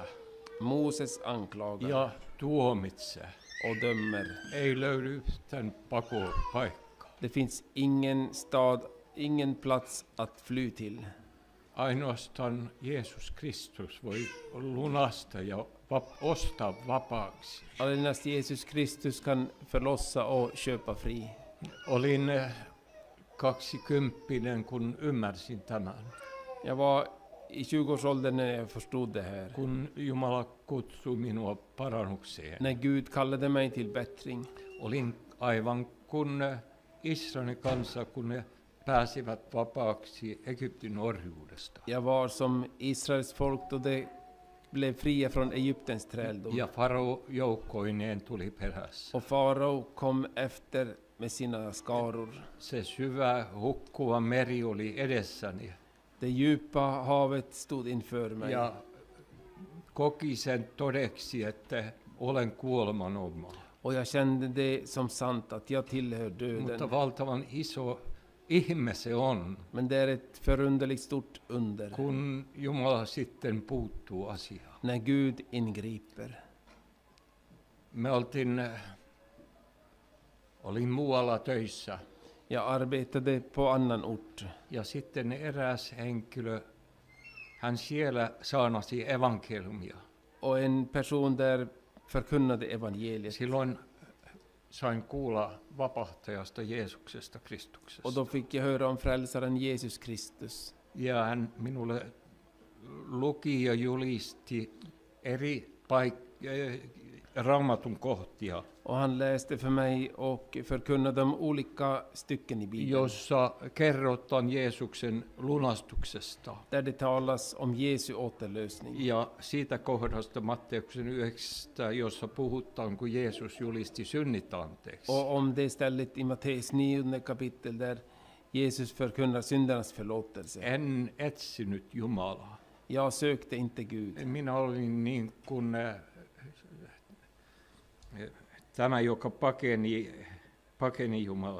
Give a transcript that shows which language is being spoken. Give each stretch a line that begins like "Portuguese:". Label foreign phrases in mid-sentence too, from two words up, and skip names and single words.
Swedish: Moses anklagar
Finnish: ja tuomitsee.
Swedish: och dömer.
Finnish: Ei löydy yhtään pakopaikkaa.
Swedish: Det finns ingen stad, ingen plats att fly till.
Finnish: Ainoastaan Jeesus Kristus voi lunasta ja ostaa vapaaksi.
Swedish: Allenast Jesus Kristus kan förlossa och köpa fri.
Finnish: Olin 20, kun ymmärsin tämän.
Swedish: Jag var i 20-årsåldern när jag förstod det här.
Finnish: Kun Jumala kutsui minua parannukseen.
Swedish: När Gud kallade mig till bättring.
Finnish: Olin aivan kun Israelin kansa, kun ne pääsivät vapaaksi Egyptin orjuudesta.
Swedish: Jag var som Israels folk då de blev fria från Egyptens träldom.
Finnish: Ja Farao joukkoineen tuli perässä.
Swedish: Och farao kom efter med sina skaror.
Finnish: Se syvä hukkuva meri oli edessäni
Swedish: Det djupa havet stod inför mig.
Finnish: ja koki sen todeksi, että olen kuoleman oma.
Swedish: Och jag kände det som sant att jag tillhör döden.
Finnish: Mutta valtavan iso ihme se on,
Swedish: Men det är ett förunderligt stort under
Finnish: kun Jumala sitten puuttuu asiaan.
Swedish: när Gud ingriper.
Finnish: Olin muualla töissä
Swedish: Jag arbetade på annan ort.
Finnish: ja sitten eräs henkilö, hän siellä saarnasi evankeliumia.
Swedish: Och en person där förkunnade evangeliet.
Finnish: Silloin sain kuulla vapahtajasta Jeesuksesta Kristuksesta.
Swedish: Och då fick jag höra om frälsaren Jesus Kristus.
Finnish: Ja hän minulle luki ja julisti eri raamatun kohtia,
Swedish: Och han läste för mig och förkunnade om olika stycken i Bibeln.
Finnish: jossa kerrotaan Jeesuksen lunastuksesta.
Swedish: Där det talas om Jesu återlösning.
Finnish: Ja siitä kohdasta Matteuksen 9, jossa puhutaan, kun Jeesus julisti synnit anteeksi.
Swedish: Och om det stället i Matteus 9 kapitel där Jesus förkunnar syndernas förlåtelse.
Finnish: En etsinyt Jumalaa.
Swedish: Jag sökte inte Gud.
Finnish: Minä olin niin kuin tämä, joka pakeni Jumalaa.